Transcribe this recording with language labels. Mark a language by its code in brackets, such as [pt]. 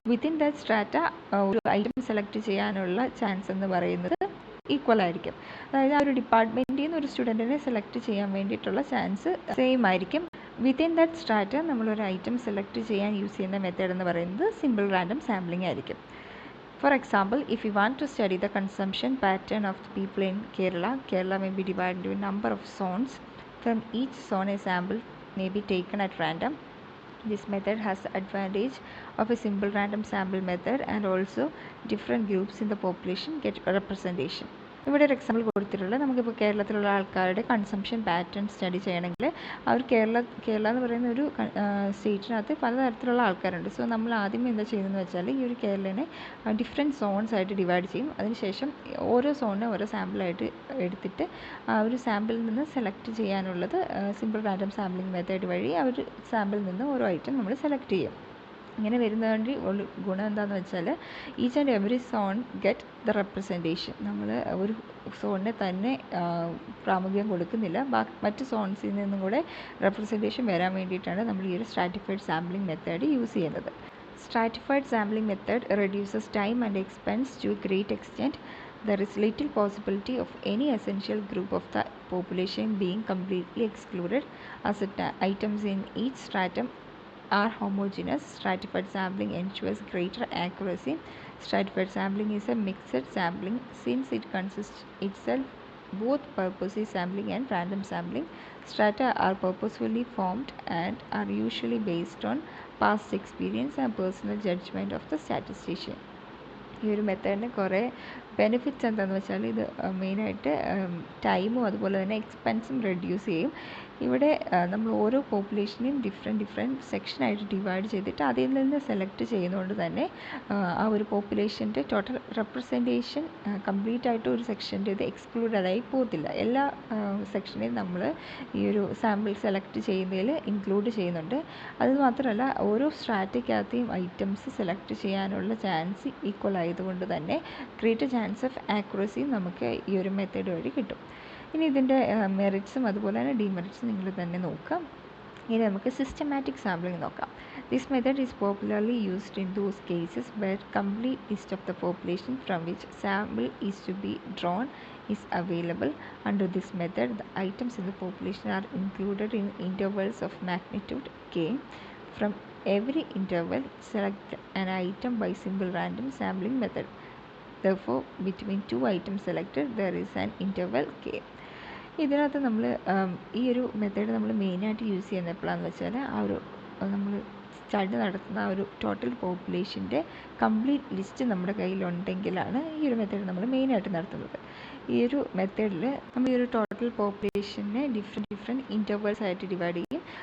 [en] within that strata [ml] ഒരു item select ചെയ്യാനുള്ള chance എന്ന് പറയുന്നത് ഈക്വൽ ആയിരിക്കും. അതായത് ആ ഒരു ഡിപ്പാർട്ട്മെൻറ്റിൽ നിന്ന് ഒരു സ്റ്റുഡൻറ്റിനെ സെലക്ട് ചെയ്യാൻ വേണ്ടിയിട്ടുള്ള ചാൻസ് സെയിം ആയിരിക്കും. [en] within that strata [ml] നമ്മളൊരു ഐറ്റം സെലക്ട് ചെയ്യാൻ യൂസ് ചെയ്യുന്ന മെത്തേഡ് എന്ന് പറയുന്നത് സിമ്പിൾ റാൻഡം സാമ്പിളിംഗ് ആയിരിക്കും. [en] For example, if you want to study the consumption pattern of the people in Kerala may be divided into a number of zones. From each zone, a sample may be taken at random. This method has the advantage of a simple random sample method, and also different groups in the population get representation. [ml] ഇവിടെ ഒരു example കൊടുത്തിട്ടുള്ളത് നമുക്കിപ്പോൾ കേരളത്തിലുള്ള ആൾക്കാരുടെ consumption pattern study ചെയ്യണമെങ്കിൽ അവർ കേരള എന്ന് പറയുന്ന ഒരു സ്റ്റേറ്റിനകത്ത് പലതരത്തിലുള്ള ആൾക്കാരുണ്ട്. സോ നമ്മൾ ആദ്യമേ എന്താ ചെയ്യുന്നതെന്ന് വെച്ചാൽ ഈ ഒരു കേരളനെ ഡിഫറെൻറ്റ് സോൺസ് ആയിട്ട് ഡിവൈഡ് ചെയ്യും. അതിനുശേഷം ഓരോ സോണിനെ ഓരോ സാമ്പിളായിട്ട് എടുത്തിട്ട് ആ ഒരു സാമ്പിളിൽ നിന്ന് സെലക്ട് ചെയ്യാനുള്ളത് സിമ്പിൾ റാൻഡം സാമ്പിളിംഗ് മെത്തേഡ് വഴി ആ ഒരു സാമ്പിളിൽ നിന്ന് ഓരോ ഐറ്റം നമ്മൾ സെലക്ട് ചെയ്യും. ഇങ്ങനെ വരുന്നതുകൊണ്ട് ഒരു ഗുണം എന്താണെന്ന് വെച്ചാൽ [en] Each and every zone get the representation. [ml] നമ്മൾ ഒരു സോണിനെ തന്നെ പ്രാമുഖ്യം കൊടുക്കുന്നില്ല, മറ്റ് സോൺസിൽ നിന്നും കൂടെ റെപ്രസെൻറ്റേഷൻ വരാൻ വേണ്ടിയിട്ടാണ് നമ്മൾ ഈ ഒരു സ്ട്രാറ്റിഫൈഡ് സാമ്പിളിംഗ് മെത്തേഡ് യൂസ് ചെയ്യുന്നത്. [en] Stratified sampling method reduces time and expense to a great extent. There is little possibility of any essential group of the population being completely excluded, as items in each stratum are homogeneous. Stratified sampling ensures greater accuracy. Stratified sampling is a mixed sampling since it consists itself both purposive sampling and random sampling. Strata are purposefully formed and are usually based on past experience and personal judgment of the statistician. [ml] ഈ ഒരു മെത്തേഡിന് കുറേ benefits എന്താണെന്ന് വെച്ചാൽ ഇത് മെയിനായിട്ട് ടൈമും അതുപോലെ തന്നെ എക്സ്പെൻസും റെഡ്യൂസ് ചെയ്യും. ഇവിടെ നമ്മൾ ഓരോ പോപ്പുലേഷനെയും ഡിഫറെൻറ്റ് സെക്ഷനായിട്ട് ഡിവൈഡ് ചെയ്തിട്ട് അതിൽ നിന്ന് സെലക്ട് ചെയ്യുന്നതുകൊണ്ട് തന്നെ ആ ഒരു പോപ്പുലേഷൻ്റെ ടോട്ടൽ റെപ്രസെൻറ്റേഷൻ കംപ്ലീറ്റ് ആയിട്ട് ഒരു സെക്ഷൻ്റെ ഇത് എക്സ്ക്ലൂഡായി പോകത്തില്ല. എല്ലാ സെക്ഷനെയും നമ്മൾ ഈ ഒരു സാമ്പിൾ സെലക്ട് ചെയ്യുന്നതിൽ ഇൻക്ലൂഡ് ചെയ്യുന്നുണ്ട്. അതുമാത്രമല്ല ഓരോ സ്ട്രാറ്റയ്ക്കകത്തെയും ഐറ്റംസ് സെലക്ട് ചെയ്യാനുള്ള ചാൻസ് ഈക്വൽ ആയതുകൊണ്ട് തന്നെ [en] greater chance of accuracy [ml] നമുക്ക് ഈ ഒരു മെത്തേഡ് വഴി കിട്ടും. ഇനി ഇതിൻ്റെ മെറിറ്റ്സും അതുപോലെ തന്നെ ഡിമെറിറ്റ്സും നിങ്ങൾ തന്നെ നോക്കാം. ഇനി നമുക്ക് സിസ്റ്റമാറ്റിക് സാമ്പിളിംഗ് നോക്കാം. [en] This method is popularly used in those cases where complete list of the population from which sample is to be drawn is available. Under this method, the items in the population are included in intervals of magnitude k. From every interval, select an item by simple random sampling method. Therefore, between two items selected, there is an interval k. [ml] ഇതിനകത്ത് നമ്മൾ ഈ ഒരു method നമ്മൾ മെയിനായിട്ട് use ചെയ്യുന്നത് എപ്പോഴാണെന്ന് വെച്ചാൽ ആ ഒരു നമ്മൾ സ്റ്റഡി നടത്തുന്ന ആ ഒരു ടോട്ടൽ പോപ്പുലേഷൻ്റെ കംപ്ലീറ്റ് ലിസ്റ്റ് നമ്മുടെ കയ്യിലുണ്ടെങ്കിലാണ് ഈ ഒരു മെത്തേഡ് നമ്മൾ മെയിനായിട്ട് നടത്തുന്നത്. ഈ ഒരു മെത്തേഡിൽ നമ്മൾ ഈ ഒരു ടോട്ടൽ പോപ്പുലേഷനെ ഡിഫറെൻറ്റ് ഇൻ്റർവൽസ് ആയിട്ട് ഡിവൈഡ് ചെയ്യും.